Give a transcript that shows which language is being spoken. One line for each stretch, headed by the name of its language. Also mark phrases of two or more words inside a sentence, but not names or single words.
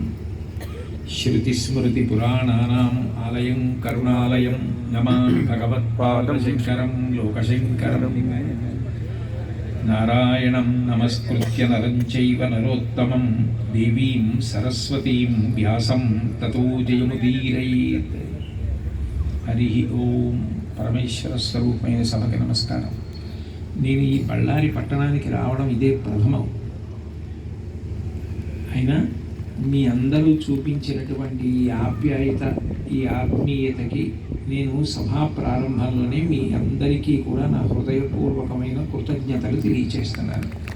Sanskrit: श्रुतिस्मृतिपुराणानाम् आलयं करुणालयं नमामि भगवत्पादशङ्करं लोकशङ्करं। नारायणं नमस्कृत्य नरं चैव नरोत्तमं देवीं सरस्वतीं व्यासं ततो जयमुदीरयेत्। हरि ओं।
Telugu: పరమేశ్వర స్వరూపమైన సభకి నమస్కారం. నేను ఈ బళ్ళారి పట్టణానికి రావడం ఇదే ప్రథమం. అయినా మీ అందరూ చూపించినటువంటి ఈ ఆప్యాయత, ఈ ఆత్మీయతకి నేను సభా ప్రారంభంలోనే మీ అందరికీ కూడా నా హృదయపూర్వకమైన కృతజ్ఞతలు తెలియచేస్తున్నాను.